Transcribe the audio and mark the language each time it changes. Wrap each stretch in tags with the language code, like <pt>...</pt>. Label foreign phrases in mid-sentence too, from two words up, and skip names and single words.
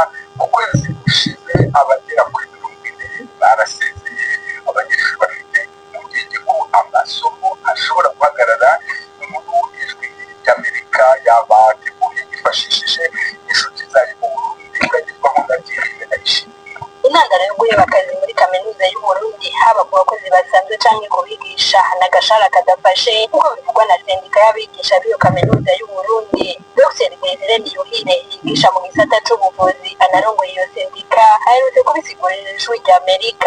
<rw>Mu kwezi gushize abagera kuri 40 barasezeye. Abanyeshuri bafite impungenge ko amasomo ashobora guhagarara. Inkuru y'ijwi ry'Amerika yabateguye yifashishije inshuti zayo mu Burundi ikagezwaho na Thierry Ndayishimiye.</rw> <rn>Intandaro yo guheba akazi muri kaminuza y'u Burundi haba ku bakozi basanzwe canke ku bigisha n'agashara kadafashe nk'uko bivugwa na sendika y'abigisha b'iyo kaminuza y'u Burundi. Dr Desire Niyuhire yigisha mu gisata c'ubuvuzi anarongoye iyo sendika aherutse kubisigurira ijwi ry'Amerika.</rn>